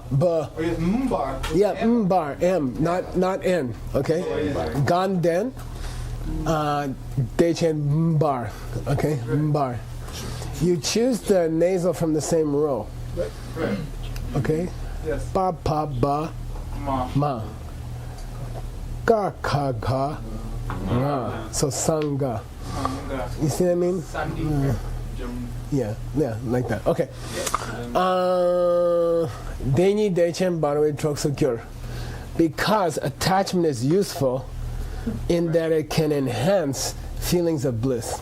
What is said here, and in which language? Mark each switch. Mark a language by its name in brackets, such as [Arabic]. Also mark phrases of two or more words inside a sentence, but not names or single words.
[English] Or it's mbar. Yeah, bar. M. Not N. Okay. Ganden. [Tibetan] Dechen bar. [English] Okay. Bar. You choose the nasal from the same row. Right. Okay. Yes. [Tibetan] Ba pa ba Ma. ma. Ga ka ga. Ra. [English] So sangha. You see what I mean? Yeah, like that. Okay. [Tibetan] Deni Dechen Barwe Troksukure. [English] Because attachment is useful in that it can enhance feelings of bliss.